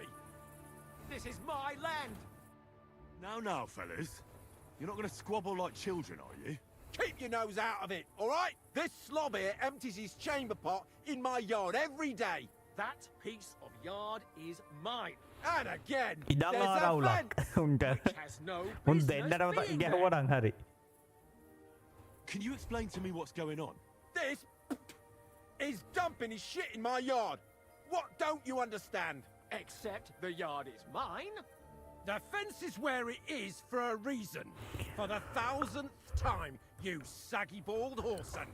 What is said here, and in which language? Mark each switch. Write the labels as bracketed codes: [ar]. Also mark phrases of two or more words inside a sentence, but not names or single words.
[en] This is my land. Now, fellas. You're not going to squabble like children, are you? Keep your nose out of it, all right? This slob here empties his chamber pot in my yard every day. That piece of yard is mine. And again, [si] ඉඩම් [en] there's a [si] ආරවුලක් [en] fence [si] උන්ට. [en] which has no [si] උන් [en] business [si] දෙන්නටම [en] being [si] ගැහුවනම් [en] there. [si] හරි. [en] Can you explain to me what's going on? This is dumping his shit in my yard. What don't you understand? Except the yard is mine. The fence is where it is for a reason. For the 1000th time, you saggy bald whoreson.